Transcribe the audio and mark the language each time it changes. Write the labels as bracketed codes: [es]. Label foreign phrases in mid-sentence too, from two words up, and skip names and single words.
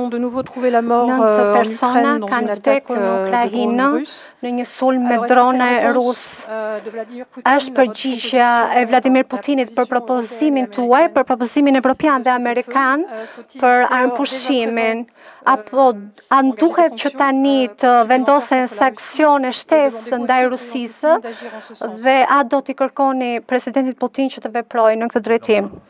[fr] ont de nouveau trouvé la mort en Ukraine dans une attaque de drones russes. [sq] Në një sulm me drone rus. Është përgjigjja e Vladimir Putinit për propozimin tuaj, për propozimin evropian dhe amerikan për armëpushimin, apo a duhet që tani të vendosen sanksione shtesë ndaj Rusisë dhe a do t'i kërkoni presidentit Putin që të veprojë në këtë drejtim?